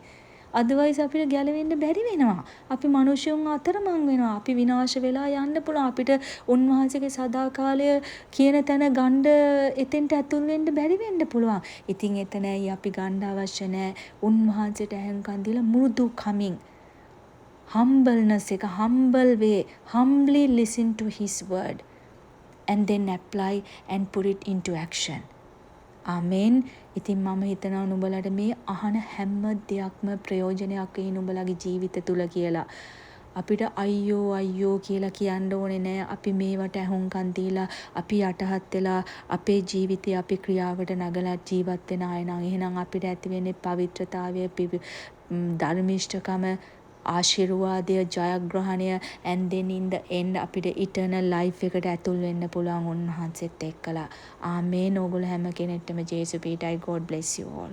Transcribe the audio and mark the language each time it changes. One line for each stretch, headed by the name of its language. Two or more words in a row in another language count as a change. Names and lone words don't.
Sinhala: අදවයිස් අපිට ගැලවෙන්න බැරි වෙනවා. අපි මිනිසුන් අතරමං වෙනවා. අපි විනාශ වෙලා යන්න පුළුවන්. අපිට උන්වහන්සේගේ සදාකාලය කියන තැන ගන්න එතෙන්ට ඇතුල් වෙන්න බැරි වෙන්න පුළුවන්. ඉතින් එතනයි අපි ගන්න අවශ්‍ය නැහැ. උන්වහන්සේට අහංකම් දීලා මෘදු කමින් humbleness එක
English: humble way, humbly listen to his word and then apply and put it into action.
Sinhala: ආමෙන්. ඉතින් මම හිතනවා නුඹලට මේ අහන හැම දෙයක්ම ප්‍රයෝජනයක් වෙයි නුඹලගේ ජීවිත තුල කියලා. අපිට අයියෝ කියලා කියන්න ඕනේ නෑ. අපි මේවට අහුම්කම් දීලා අපි යටහත් වෙලා අපේ ජීවිතය අපි ක්‍රියාවට නගලා ජීවත් වෙන අය නම් එහෙනම් අපිට ඇති වෙන්නේ පවිත්‍රතාවය, ධර්මිෂ්ඨකම, ආශිර්වාදය, ජයග්‍රහණය
English: and then in the end
Sinhala: අපිට
English: eternal life
Sinhala: එකට ඇතුල් වෙන්න පුළුවන් උන්වහන්සේත් එක්කලා. ආමේන්. ඕගොල්ලෝ හැම කෙනෙක්ටම ජේසු පීටයි.
English: God bless you all.